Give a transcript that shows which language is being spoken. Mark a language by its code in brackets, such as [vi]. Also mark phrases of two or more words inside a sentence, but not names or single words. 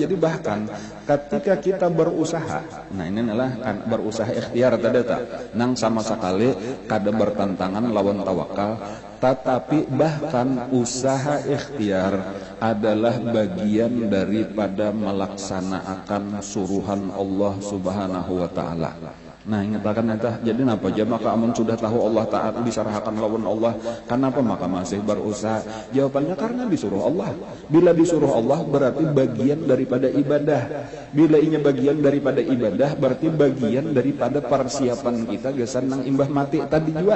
[bjn] Jadi bahkan ketika kita berusaha, nah ini adalah kan berusaha ikhtiar tadi tak, nang sama sekali kada bertentangan lawan tawakal. [id] Tetapi bahkan usaha ikhtiar adalah bagian daripada melaksanakan suruhan Allah [ar] سبحانه وتعالى. [bjn] Nah ingatakan nanti jadi apa aja maka amun sudah tahu Allah Ta'ala disarahkan lawan Allah, kenapa maka masih berusaha? [id] Jawabannya karena disuruh Allah. Bila disuruh Allah berarti bagian daripada ibadah. [bjn] Bila ini bagian daripada ibadah berarti bagian daripada persiapan kita gesan nang imbah mati tadi juga.